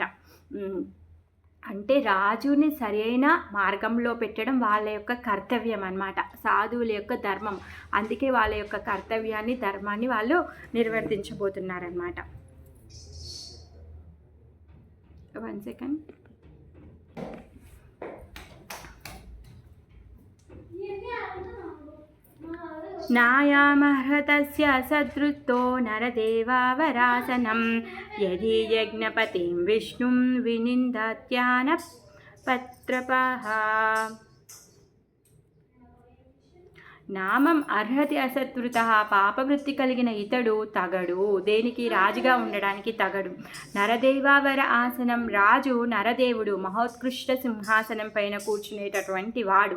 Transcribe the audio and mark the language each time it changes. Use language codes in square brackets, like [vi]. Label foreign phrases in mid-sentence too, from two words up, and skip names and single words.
[te] అంటే రాజుని సరైన మార్గంలో పెట్టడం వాళ్ళ యొక్క కర్తవ్యం అన్నమాట, సాధువుల యొక్క ధర్మం. అందుకే వాళ్ళ యొక్క కర్తవ్యాన్ని, ధర్మాన్ని వాళ్ళు నిర్వర్తించబోతున్నారన్నమాట. 1 సెకండ్. [sa] न्यायामर्हतस्य सदृतो नरदेवावरासनं यदि यज्ञपतिं विष्णुं विनिन्दत्यानपत्रपः [te] నామం అర్హతి అసత్కృత, పాపవృత్తి కలిగిన ఇతడు తగడు, దేనికి రాజుగా ఉండడానికి తగడు. నరదేవావర ఆసనం, రాజు నరదేవుడు మహోత్కృష్ట సింహాసనం పైన కూర్చునేటటువంటి వాడు.